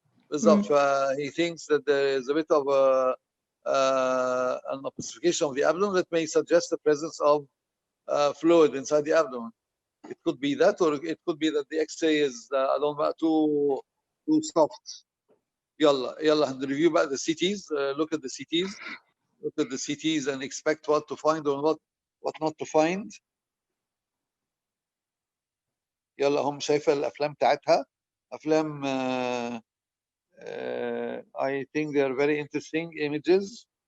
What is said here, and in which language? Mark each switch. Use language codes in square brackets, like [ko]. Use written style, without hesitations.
[en] he thinks that there is a bit of an opacification of the abdomen that may suggest the presence of fluid inside the abdomen. It could be that, or it could be that the X-ray is I don't know, too soft. [ar] يلا هنريفيو بقى [en] the CTs. Look at the CTs. Look at the CTs and expect what to find or what not to find. [ar] يلا هم شايفه الافلام بتاعتها، افلام [en] I think they are very interesting images.